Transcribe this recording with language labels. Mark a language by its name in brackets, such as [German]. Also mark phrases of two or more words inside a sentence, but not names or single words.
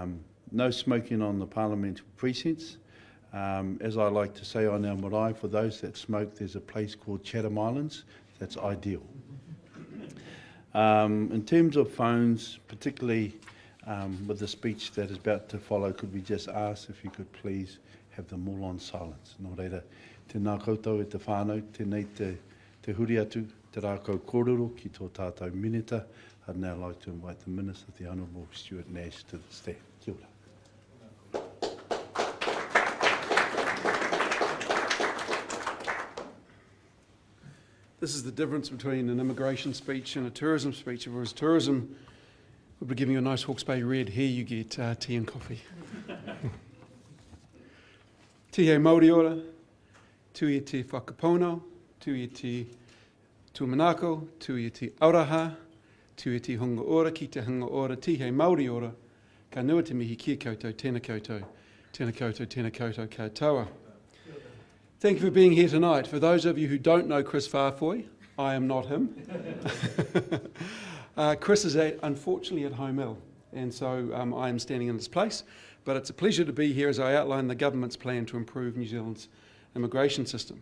[English] No smoking on the parliamentary precincts. As I like to say on our marae, for those that smoke, there's a place called Chatham Islands. That's ideal. In terms of phones, particularly with the speech that is about to follow, could we just ask if you could please have them all on silence? [Māori] Nō reira, tēnā koutou e te whānau, tēnei te huri atu, te rākau kōrero ki tō tātou minita. [English] I'd now like to invite the Minister, the Honourable Stuart Nash, to the stand. [Māori] Kia ora. [English] This is the difference between an immigration speech and a tourism speech. If it was tourism, we'd be giving you a nice Hawke's Bay red. Here you get tea and coffee. [Māori] Tihei Māori ora, tui te whakapono, tui te tuamanako, tui te auraha, tui te hunga ora, ki te hunga ora, tihei Māori ora, ka nua te mihi kia koutou, tēnā koutou, tēnā koutou, tēnā koutou katoa. [English] Thank you for being here tonight. For those of you who don't know Chris Farfoy, I am not him. Chris is unfortunately at home ill, and so I am standing in his place. But it's a pleasure to be here as I outline the government's plan to improve New Zealand's immigration system.